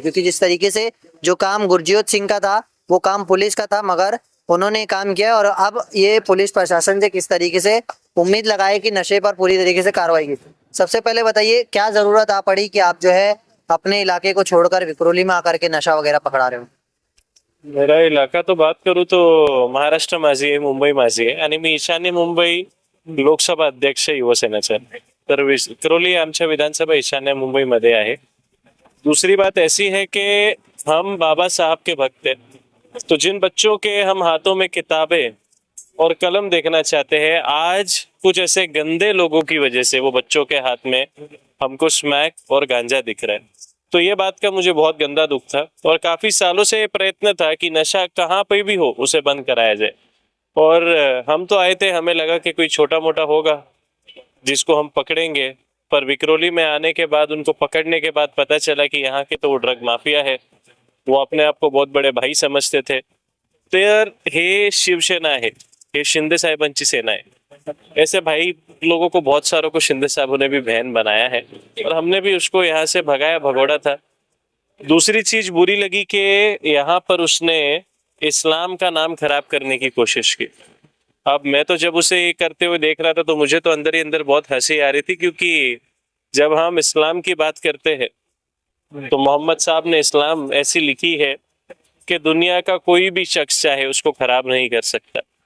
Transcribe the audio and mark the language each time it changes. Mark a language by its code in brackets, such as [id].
[hi] क्योंकि जिस तरीके से जो काम गुरजीत सिंह का था वो काम पुलिस का था, मगर उन्होंने काम किया। और अब ये पुलिस प्रशासन से किस तरीके से उम्मीद लगाए कि नशे पर पूरी तरीके से कार्रवाई की। सबसे पहले बताइए क्या जरूरत आ पड़ी कि आप जो है अपने इलाके को छोड़कर विक्रोली में आकर के नशा वगैरह पकड़ा रहे हो। मेरा इलाका तो बात करूँ तो [mr] महाराष्ट्र माझी आहे, मुंबई माझी आहे, आणि मी ईशान्य मुंबई लोकसभा अध्यक्ष युवसेनेचा आहे। तर विक्रोली आमच्या विधानसभा ईशान्य मुंबईमध्ये आहे। [hi] दूसरी बात ऐसी है कि हम बाबा साहब के भक्त हैं, तो जिन बच्चों के हम हाथों में किताबें और कलम देखना चाहते हैं, आज कुछ ऐसे गंदे लोगों की वजह से वो बच्चों के हाथ में हमको स्मैक और गांजा दिख रहा है। तो ये बात का मुझे बहुत गंदा दुख था और काफी सालों से ये प्रयत्न था कि नशा कहाँ पे भी हो उसे बंद कराया जाए। और हम तो आए थे, हमें लगा कि कोई छोटा मोटा होगा जिसको हम पकड़ेंगे, पर विक्रोली में आने के बाद, उनको पकड़ने के बाद पता चला कि यहाँ के तो वो ड्रग माफिया है। वो अपने आप को बहुत बड़े भाई समझते थे। [mr] तर हे शिवसेना आहे, हे शिंदे साहेबांची सेना है। [hi] ऐसे भाई लोगों को, बहुत सारों को शिंदे साहबों ने भी बहन बनाया है और हमने भी उसको यहाँ से भगाया भगोड़ा था। दूसरी चीज बुरी लगी कि यहाँ पर उसने इस्लाम का नाम खराब करने की कोशिश की। अब मैं तो जब उसे ये करते हुए देख रहा था तो मुझे तो अंदर ही अंदर बहुत हंसी आ रही थी, क्योंकि जब हम इस्लाम की बात करते हैं तो मोहम्मद साहब ने इस्लाम ऐसी लिखी है कि दुनिया का कोई भी शख्स चाहे उसको खराब नहीं कर सकता।